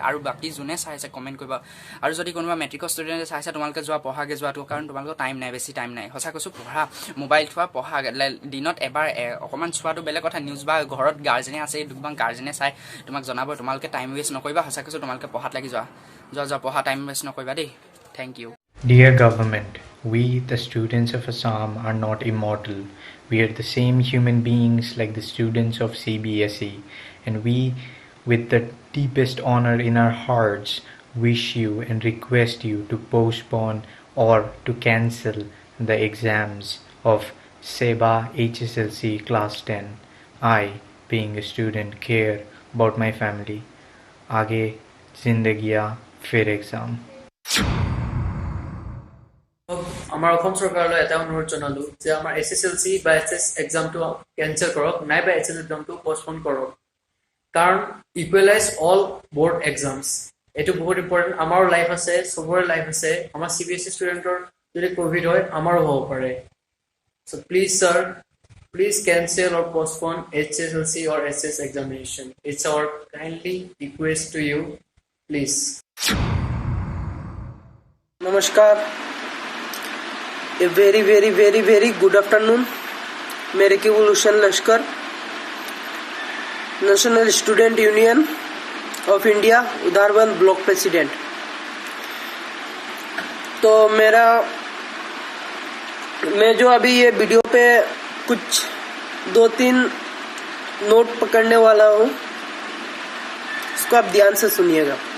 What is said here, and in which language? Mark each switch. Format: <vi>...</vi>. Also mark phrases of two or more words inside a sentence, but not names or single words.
<as>আৰু বাকী যোনে চাই আছে কমেণ্ট কৰিব, আৰু যদি কোনোবা মেট্ৰিকৰ ষ্টুডেণ্টে চাইছে, তোমালোকে পঢ়াগে যোৱাটো, কাৰণ তোমালোকৰ টাইম নাই, বেছি টাইম নাই। সঁচা কৈছোঁ, পঢ়া, মোবাইল থোৱা, পঢ়া, দিনত এবাৰ অকণমান চোৱাটো বেলেগ কথা, নিউজ বা ঘৰত গাৰ্জেনে আছে, তোমাক গাৰ্জেনে চাই তোমাক জনাব, তোমালোকে</as> <en>time waste</en> <as>নকৰিবা। সঁচা কৈছোঁ, তোমালোকে পঢ়াত লাগি যোৱা, পঢ়া,</as> <en>time waste</en> <as>নকৰিবা দেই।</as> <en>thank you. Dear government, we, the students of Assam, are not immortal. We are the same human beings like the students of CBSE, and we, with the deepest honor in our hearts, wish you and request you to postpone or to cancel the exams of SEBA HSLC Class 10. I, being a student, care about my family.</en> <hi>आगे जिंदगियाँ फिर एग्जाम।</hi> <as>আমাৰ অসম চৰকাৰলৈ এটা অনুৰোধ জনালো যে আমাৰ SSLC বা SS এক্সামটো কেনচেল কৰক, নাইবা HS এক্সামটো পষ্টপন কৰক, কাৰণ</as> <en>equalize all board exams,</en> <as>এইটো বহুত ইম্পৰ্টেণ্ট। আমাৰো লাইফ আছে, চবৰে লাইফ আছে। আমাৰ CBSE ষ্টুডেণ্টৰ যদি ক'ভিড হয় আমাৰো হ'ব পাৰে।</as> <en>so please sir, প্লিজ cancel or postpone HSLC or SS examination. It's our kindly request to you, please. नमस्कार, a very very very very good afternoon.</en> <hi>मेरे केवलूशन लश्कर, नेशनल स्टूडेंट यूनियन ऑफ इंडिया, उधारबंद</hi> <en>block president.</en> <hi>तो मैं जो अभी ये वीडियो पे कुछ 2-3 नोट पकड़ने वाला हूँ, इसको आप ध्यान से सुनिएगा।</hi>